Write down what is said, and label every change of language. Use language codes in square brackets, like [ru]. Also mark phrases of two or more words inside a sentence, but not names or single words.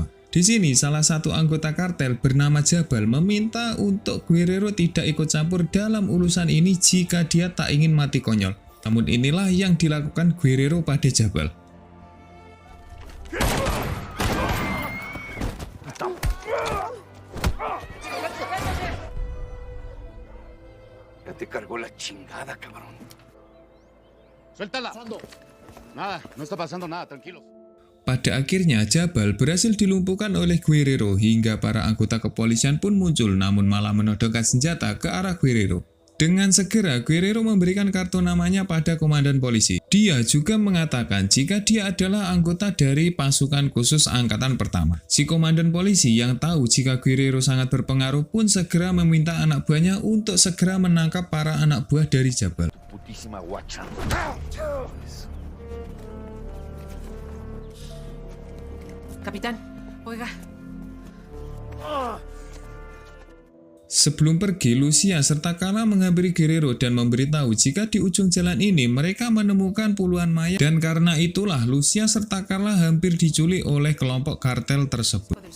[id] Di sini salah satu anggota kartel bernama Jabal meminta untuk Guerrero tidak ikut campur dalam urusan ini jika dia tak ingin mati konyol. Namun inilah yang dilakukan Guerrero pada Jabal. [es] Ya te cargó la chingada, cabrón. Suéltala. Nada, no está pasando nada, tranquilos. [id] Pada akhirnya Jabal berhasil dilumpuhkan oleh Guerrero hingga para anggota kepolisian pun muncul namun malah menodongkan senjata ke arah Guerrero. Dengan segera Guerrero memberikan kartu namanya pada komandan polisi. Dia juga mengatakan jika dia adalah anggota dari pasukan khusus angkatan pertama. Si komandan polisi yang tahu jika Guerrero sangat berpengaruh pun segera meminta anak buahnya untuk segera menangkap para anak buah dari Jabal. [es] Putísima guacha. Capitán, oiga. [id] Sebelum pergi, Lucia serta Carla menghampiri Guerrero dan memberitahu jika di ujung jalan ini mereka menemukan puluhan mayat dan karena itulah Lucia serta Carla hampir diculik oleh kelompok kartel tersebut.